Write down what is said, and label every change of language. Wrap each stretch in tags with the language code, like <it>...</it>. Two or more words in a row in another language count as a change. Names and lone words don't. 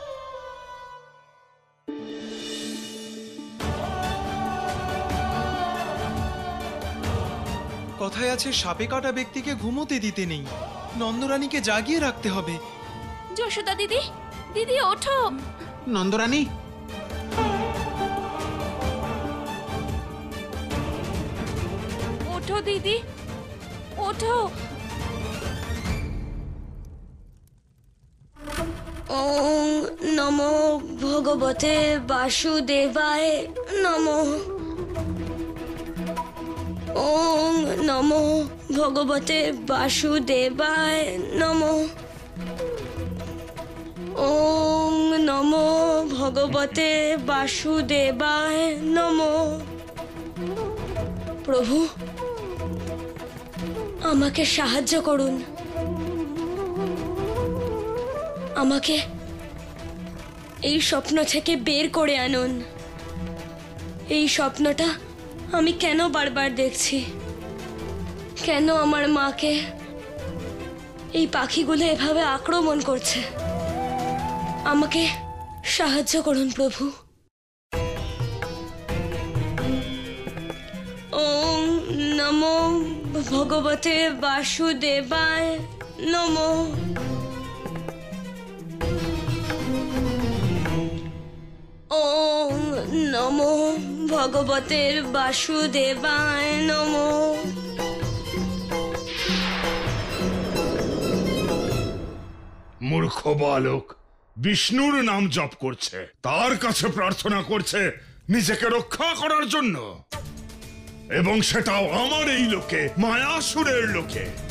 <bn>কথায় আছে সাপে কাটা ব্যক্তিকে ঘুমোতে দিতে নেই, নন্দরানীকে জাগিয়ে রাখতে হবে। যশোদা দিদি, দিদি ওঠো। নন্দরানী, ওঠো দিদি, ওঠো।</bn> <sa>ওং নমো ভগবতে বাসুদেবায় নমঃ। ওং নমো ভগবতে বাসুদেবায় নমঃ। ওং নমো ভগবতে বাসুদেবায় নমঃ।</sa> <bn>প্রভু, আমাকে সাহায্য করুন, আমাকে এই স্বপ্ন থেকে বের করে আনুন। এই স্বপ্নটা আমি কেন বারবার দেখছি? কেন আমার মাকে এই পাখিগুলো এভাবে আক্রমণ করছে? আমাকে সাহায্য করুন প্রভু।</bn> <sa>ওং নমো ভগবতে বাসুদেবায় নমঃ। ওং নমো ভগবতের বাসুদেবায় নমঃ।</sa> <bn>মূর্খ বালক, বিষ্ণুর নাম জপ করছে, তার কাছে প্রার্থনা করছে নিজেকে রক্ষা করার জন্য, এবং সেটাও আমার এই লোকে, মায়াসুরের লোকে।</bn>